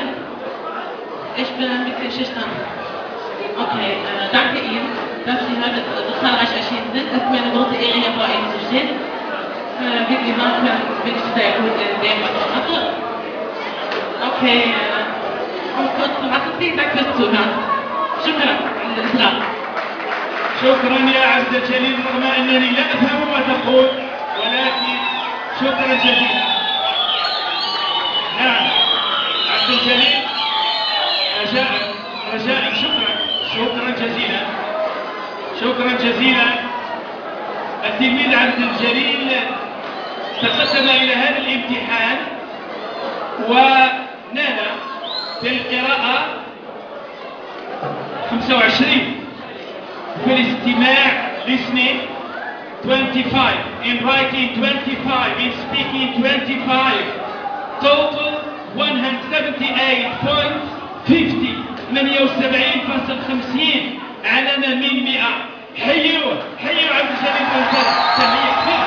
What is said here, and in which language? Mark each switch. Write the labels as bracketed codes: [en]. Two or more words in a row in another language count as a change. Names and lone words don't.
[de] Ich bin ein bisschen schüchtern. Okay, danke Ihnen, dass Sie heute so zahlreich erschienen sind. Es ist mir eine große Ehre, hier vor Ihnen zu stehen. Wie Sie hören können, bin ich sehr gut in dem, was ich mache. Okay, um es kurz zu machen, vielen Dank fürs Zuhören. [ar] شكرا على الإصرار. شكرا يا عبد الجليل، رغم أنني لا أفهم ما تقول، ولكن شكرا جزيلا. نعم عبد الجليل، رجاء شكرا جزيلا. التلميذ عبد الجليل تقدم إلى هذا الامتحان ونال في القراءة 25، في الاستماع [en] listening 25, in writing 25, in speaking 25, total 178.50 78.50 [ar] علامة من 100. حيوا عبد الجليل بوهنتالا، تحية كبيرة.